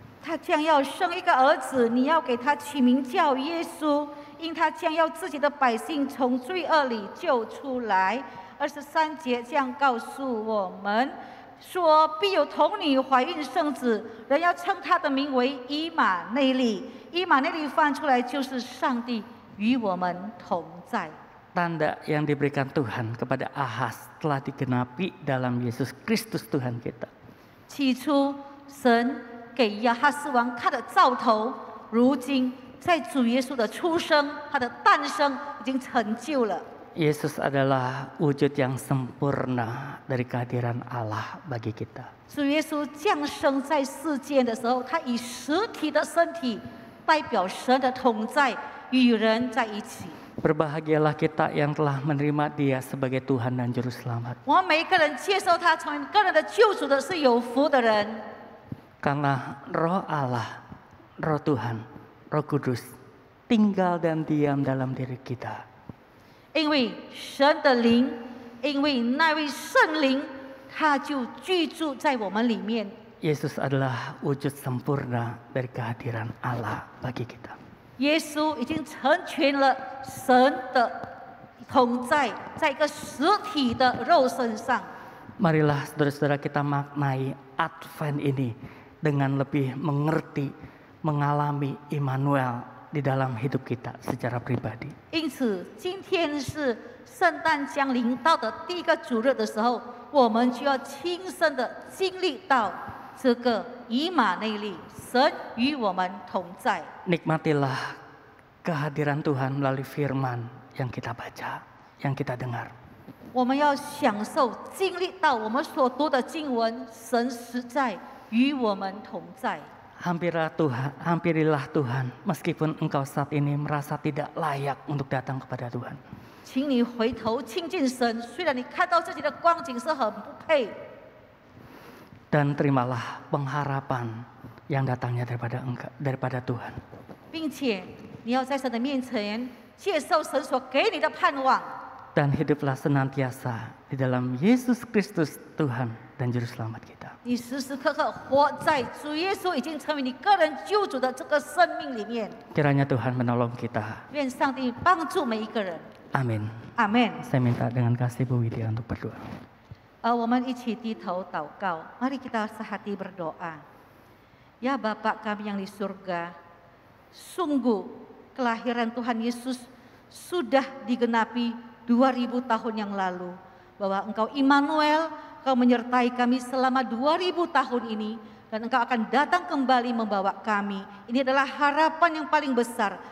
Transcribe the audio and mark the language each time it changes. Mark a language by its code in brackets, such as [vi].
[zh] 他将要生一个儿子，你要给他起名叫耶稣，因他将要自己的百姓从罪恶里救出来。 23节这样告诉我们。” 说必有童女怀孕生子，人要称他的名为以马内利。以马内利翻出来就是上帝与我们同在。 [id] Tanda yang diberikan Tuhan kepada Ahas telah digenapi dalam Yesus Kristus Tuhan kita. [zh] 起初神给亚哈斯王他的兆头，如今在主耶稣的出生、他的诞生已经成就了。 [id] Yesus adalah wujud yang sempurna dari kehadiran Allah bagi kita. [zh] 主耶稣降生在世间的时候，他以实体的身体代表神的同在，与人在一起。 [id] Berbahagialah kita yang telah menerima Dia sebagai Tuhan dan Juru Selamat. [zh] 我们每一个人接受他成为个人的救主的是有福的人， [id] Karena Roh Allah, Roh Tuhan, Roh Kudus tinggal dan diam dalam diri kita. [zh] 因为神的灵，因为那位圣灵，他就居住在我们里面。 [id] Yesus adalah wujud sempurna dari kehadiran Allah bagi kita. [zh] 耶稣已经成全了神的同在，在一个实体的肉身上。 [id] Marilah saudara-saudara kita maknai Advent ini dengan lebih mengerti, mengalami Immanuel di dalam hidup kita secara pribadi. [zh] 因此，今天是圣诞将临到的第一个主日的时候，我们就要亲身的经历到这个以马内利，神与我们同在。 [id] Nikmatilah kehadiran Tuhan melalui firman yang kita baca, yang kita dengar. [zh] 我们要享受经历到我们所读的经文，神实在与我们同在。 [id] Hampirilah Tuhan meskipun engkau saat ini merasa tidak layak untuk datang kepada Tuhan. [zh] 请你回头亲近神，虽然你看到自己的光景是很不配， [id] Dan terimalah pengharapan yang datangnya daripada Tuhan. [zh] 并且你要在神的面前接受神所给你的盼望。 [id] Dan hiduplah senantiasa di dalam Yesus Kristus Tuhan dan Juru Selamat kita. [zh] 你时时刻刻活在主耶稣已经成为你个人救主的这个生命里面。 [id] Kiranya Tuhan menolong kita. [zh] 愿上帝帮助每一个人。 [id] Amin. [zh] 阿门。 [id] Saya minta dengan kasih Bu Widya untuk berdoa. [zh] 我们一起低头祷告， [id] mari kita sehati berdoa. Ya Bapa kami yang di surga, sungguh kelahiran Tuhan Yesus sudah digenapi 2000 tahun yang lalu. Bahwa Engkau Immanuel, Engkau menyertai kami selama 2000 tahun ini. Dan Engkau akan datang kembali membawa kami. Ini adalah harapan yang paling besar.